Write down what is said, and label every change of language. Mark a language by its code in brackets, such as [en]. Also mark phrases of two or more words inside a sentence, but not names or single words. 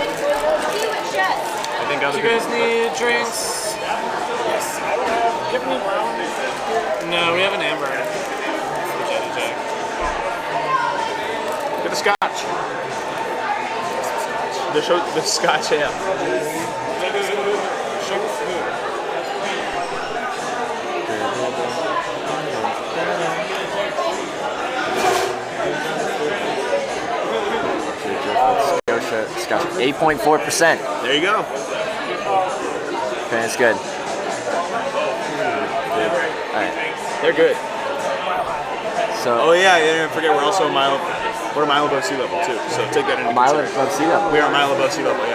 [en] I think other Do you guys need drinks? Yes. No, we have an amber. Get a Scotch. The Scotch ale. Scotch, 8.4%. There you go. Okay, that's good. Alright. They're good. So. Oh yeah, don't forget we're also a mile above sea level too. So take that into consideration. A mile above sea level. We are a mile above sea level.